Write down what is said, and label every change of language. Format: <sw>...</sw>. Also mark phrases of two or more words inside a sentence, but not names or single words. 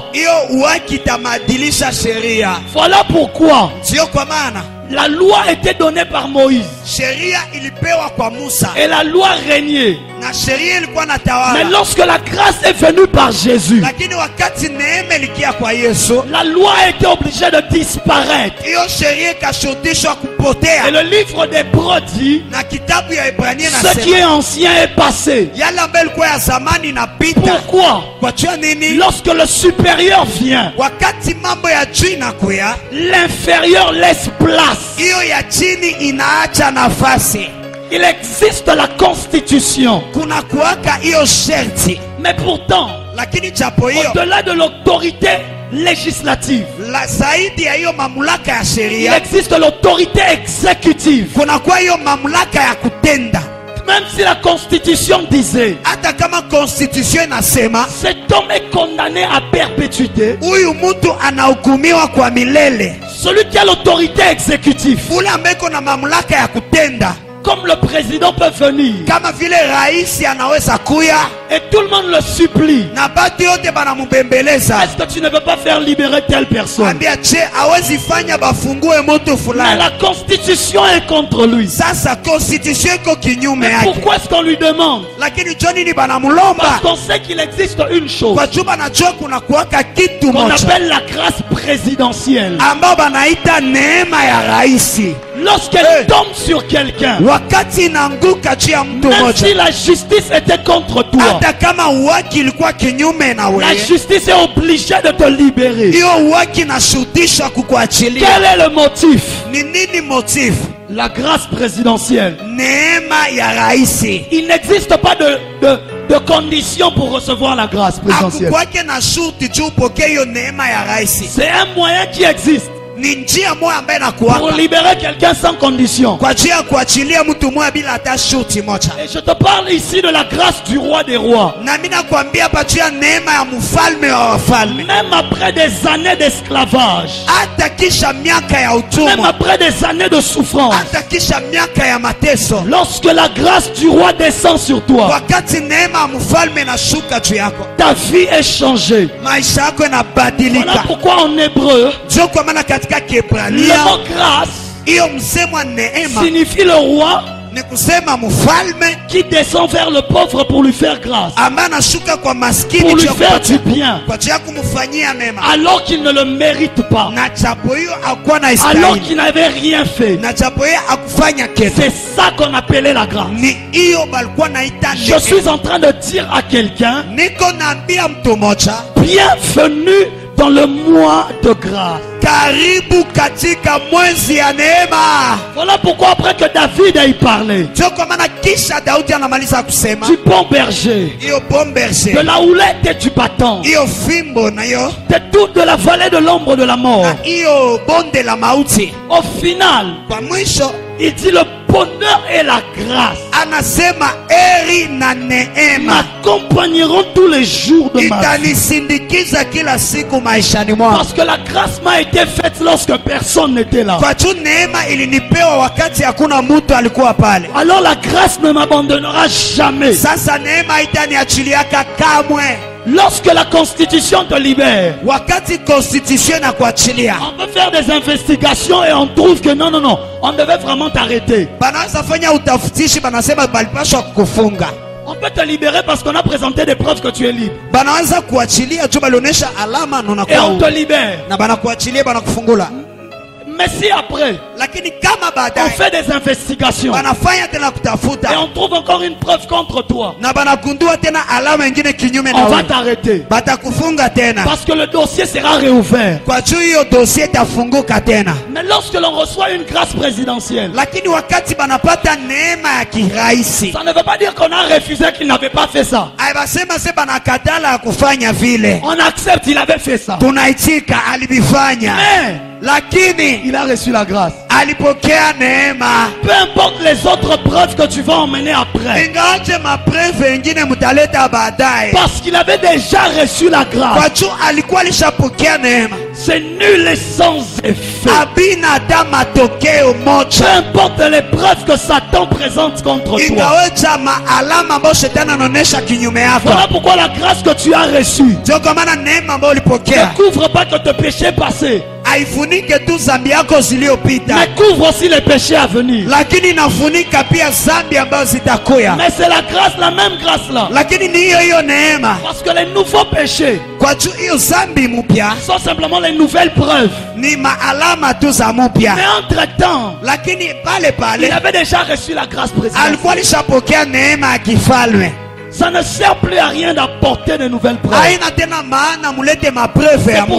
<sw>hiyo haki itabadilisha sheria.</sw> <fr>Voilà pourquoi</fr> <sw>Sio kwa maana</sw> <fr>la loi était donnée par Moïse.</fr> <sw>sheria ilipewa kwa Musa</sw> <fr>Et la loi régnait.</fr> <sw>na sheria ilikuwa na</sw> <fr>Mais</fr> <sw>tawala,</sw> <fr>lorsque la grâce est venue par Jésus,</fr> <sw>lakini wakati neema ilikia kwa Yesu,</sw> <fr>la loi a été obligée de disparaître.</fr> <sw>hiyo sheria ikashurutishwa</sw> <fr>Et</fr> <sw>kupotea.</sw> <fr>le livre d'Hébreux dit,</fr> <sw>Na kitabu ya Ibrania</sw> <fr>ce qui est</fr> <sw>nasema</sw> <fr>ancien est passé.</fr> <sw>yale ambayo ilikuwa ya zamani inapita.</sw> <fr>Pourquoi?</fr> <sw>Kwa jua nini?</sw> <fr>Lorsque le supérieur vient,</fr> <sw>Wakati mambo ya juu inakuya,</sw> <fr>l'inférieur laisse place.</fr> <sw>hiyo ya chini inaacha nafasi.</sw> <fr>Il existe la constitution.</fr> <sw>Kuna kuwaka hiyo sherti,</sw> <fr>Mais pourtant,</fr> <sw>lakini japo hiyo</sw> <fr>au-delà de l'autorité législative,</fr> <sw>la zaidi ya hiyo mamlaka ya</sw> <fr>il</fr> <sw>sheria,</sw> <fr>existe l'autorité exécutive.</fr> <sw>kuna kwa hiyo mamlaka ya kutenda.</sw> <fr>Même si la constitution disait,</fr> <sw>Hata kama constitution inasema</sw> <fr>cet homme est condamné à perpétuité,</fr> <sw>huyu mtu anahukumiwa kwa milele,</sw> <fr>celui qui a l'autorité exécutive,</fr> <sw>ule ambaye iko na mamlaka ya kutenda,</sw> <fr>comme le président peut venir,</fr> <sw>kama vile rais anaweza kuya</sw> <fr>et tout le monde le supplie,</fr> <sw>na batu yote banamubembeleza,</sw> <fr>est-ce que tu ne veux pas faire libérer telle personne?</fr> <sw>ambia che hawezi fanya bafungue mtu</sw> <fr>Mais</fr> <sw>fulani.</sw> <fr>la constitution est contre lui.</fr> <sw>Sasa constitution iko kinyume</sw> <fr>Mais</fr> <sw>yake,</sw> <fr>pourquoi est-ce qu'on lui demande?</fr> <sw>lakini jo nini</sw> <fr>Parce</fr> <sw>banamulomba?</sw> <fr>qu'on sait qu'il existe une chose</fr> <sw>Kwa juu banajua kuna kuwaka kitu</sw> <fr>qu'on</fr> <sw>moja</sw> <fr>appelle la grâce présidentielle.</fr> <sw>ambao banaita neema ya raisi.</sw> <fr>Lorsqu'elle tombe sur quelqu'un,</fr> <sw>Wakati inaanguka juu ya mtu</sw> <fr>même si</fr> <sw>moja,</sw> <fr>la justice était contre toi,</fr> <sw>hata kama uwaki ilikuwa kinyume na</sw> <fr>la</fr> <sw>wewe,</sw> <fr>justice est obligée de te libérer.</fr> <sw>hiyo uwaki inashurutishwa kukuachilia.</sw> <fr>Quel est le motif?</fr> <sw>Ni nini motif?</sw> <fr>La grâce présidentielle.</fr> <sw>Neema ya raisi.</sw> <fr>Il n'existe pas de conditions pour recevoir la grâce présidentielle.</fr> <sw>Hakukwake na shurti juu upokee hiyo neema ya raisi.</sw> <fr>C'est un moyen qui existe.</fr> <sw>ni njia moja ambayo</sw> <fr>pour</fr> <sw>inakuwaka</sw> <fr>libérer quelqu'un sans condition.</fr> <sw>kwa ajili ya kuachilia mtu mmoja bila hata shuti moja.</sw> <fr>Et je te parle ici de la grâce du roi des rois.</fr> <sw>Na mimi nakwambia hapa juu ya neema ya mfalme wa wafalme.</sw> <fr>Même après des années d'esclavage,</fr> <sw>Hata kisha miaka ya</sw> <fr>même</fr> <sw>utumwa,</sw> <fr>après des années de souffrance,</fr> <sw>hata kisha miaka ya mateso,</sw> <fr>lorsque la grâce du roi descend sur toi,</fr> <sw>wakati neema ya mfalme inashuka juu yako,</sw> <fr>ta vie est changée.</fr> <sw>maisha yako</sw> <fr>Voilà</fr> <sw>yanabadilika.</sw> <fr>pourquoi en hébreu,</fr> <sw>Ndio kwa maana katika</sw> <fr>le</fr> <sw>Kiebrania</sw> <fr>mot grâce</fr> <sw>hiyo msemo wa neema</sw> <fr>signifie le roi</fr> <sw>ni kusema mfalme</sw> <fr>qui descend vers le pauvre pour lui faire grâce,</fr> <sw>ambaye anashuka kwa maskini</sw> <fr>pour lui</fr> <sw>juu ya</sw> <fr>faire du</fr> <sw>kupatia-</sw> <fr>bien,</fr> <sw>kwa ajili ya kumfanyia mema,</sw> <fr>alors qu'il ne le mérite pas,</fr> <sw>na japo hiyo hakuwa na</sw> <fr>alors</fr> <sw>istahili,</sw> <fr>qu'il n'avait rien fait.</fr> <sw>na japo hiyo hakufanya kitu.</sw> <fr>C'est ça qu'on appelait la grâce.</fr> <sw>Ni hiyo balikuwa naita</sw> <fr>Je</fr> <sw>neema.</sw> <fr>suis en train de dire à quelqu'un,</fr> <sw>Niko naambia mtu mmoja,</sw> <fr>bienvenue dans le mois de grâce.</fr> <sw>karibu katika mwezi ya neema.</sw> <fr>Voilà pourquoi après que David ait parlé</fr> <sw>Ndio kwa maana kisha Daudi anamaliza kusema</sw> <fr>du bon berger,</fr> <sw>hiyo bon</sw> <fr>de</fr> <sw>berger,</sw> <fr>la houlette et du bâton,</fr> <sw>hiyo fimbo na hiyo</sw> <fr>de toute de la vallée de l'ombre de la mort.</fr> <sw>na hiyo bonde la mauti,</sw> <fr>Au final,</fr> <sw>kwa mwisho</sw> <fr>il dit le bonheur et la grâce</fr> <sw>anasema eri na neema</sw> <fr>m'accompagneront tous les jours de ma vie.</fr> <sw>itanisindikiza kila siku maishani mwangu.</sw> <fr>Parce que la grâce m'a été faite lorsque personne n'était là.</fr> <sw>Kwa tu neema ilinipewa wakati hakuna mtu alikuwa pale.</sw> <fr>Alors la grâce ne m'abandonnera jamais.</fr> <sw>Sasa neema haitaniachiliaka kamwe.</sw> <fr>Lorsque la constitution te libère,</fr> <sw>Wakati constitution na kuachilia,</sw> <fr>on peut faire des investigations et on trouve que non, non, non, on devait vraiment t'arrêter.</fr> <sw>banaweza fanya utafutishi, banasema balipashwa kukufunga.</sw> <fr>On peut te libérer parce qu'on a présenté des preuves que tu es libre.</fr> <sw>Banaweza kuachilia tu, balionyesha alama na</sw> <fr>Et on</fr> <sw>unakuwa</sw> <fr>te libère.</fr> <sw>na banakuachilia, banakufungula.</sw> <fr>Mais si après,</fr> <sw>Lakini kama</sw> <fr>on</fr> <sw>baadaye</sw> <fr>fait des investigations</fr> <sw>banafanya tena</sw> <fr>et</fr> <sw>kutafuta</sw> <fr>on trouve encore une preuve contre toi,</fr> <sw>na banagundua tena alama nyingine kinyume</sw> <fr>on</fr> <sw>na</sw> <fr>va</fr> <sw>wewe,</sw> <fr>t'arrêter.</fr> <sw>batakufunga tena.</sw> <fr>Parce que le dossier sera réouvert.</fr> <sw>Kwa juu hiyo dossier itafunguka tena.</sw> <fr>Mais lorsque l'on reçoit une grâce présidentielle,</fr> <sw>Lakini wakati banapata neema ya kiraisi,</sw> <fr>ça ne veut pas dire qu'on a refusé qu'il n'avait pas fait ça.</fr> <sw>aibasema se banakatala ya kufanya vile,</sw> <fr>On accepte, il avait fait ça.</fr> <sw>tunaitika alivifanya,</sw> <fr>Mais</fr> <sw>lakini</sw> <fr>il a reçu la grâce.</fr> <sw>alipokea neema.</sw> <fr>Peu importe les autres preuves que tu vas emmener après.</fr> <sw>Ingawaje mapreve ingine mtaleta baadaye,</sw> <fr>Parce qu'il avait déjà reçu la</fr> <sw>kwa</sw> <fr>grâce.</fr> <sw>juu alikuwa alishapokea neema,</sw> <fr>C'est nul et sans effet.</fr> <sw>abina hata matokeo</sw> <fr>Peu</fr> <sw>moja.</sw> <fr>importe les preuves que Satan présente contre toi.</fr> <sw>Ingawaje maalama ambayo shetani anaonyesha kinyume yako.</sw> <fr>Voilà pourquoi la grâce que tu as reçue</fr> <sw>Ndio kwa maana neema ambayo</sw> <fr>ne</fr> <sw>ulipokea</sw> <fr>couvre pas que tes péchés passés,</fr> <sw>haifunike tu zambi yako zilizopita,</sw> <fr>mais couvre aussi les péchés à venir.</fr> <sw>lakini inafunika pia zambi ambazo zitakuya.</sw> <fr>Mais c'est la grâce, la même grâce là.</fr> <sw>Lakini ni hiyo hiyo neema,</sw> <fr>Parce que les nouveaux péchés</fr> <sw>kwa juu hiyo zambi mpya</sw> <fr>sont simplement les nouvelles preuves.</fr> <sw>ni maalama tu za</sw> <fr>Mais</fr> <sw>mpya,</sw> <fr>entre-temps,</fr> <sw>lakini pale</sw> <fr>il</fr> <sw>pale</sw> <fr>avait déjà reçu la grâce présidentielle.</fr> <sw>alikuwa alishapokea neema ya kifalme.</sw> <fr>Ça ne sert plus à rien d'apporter de nouvelles preuves.</fr> <sw>Haina tena maana mulete mapreve</sw> <fr>C'est</fr> <sw>ya</sw> <fr>pour</fr>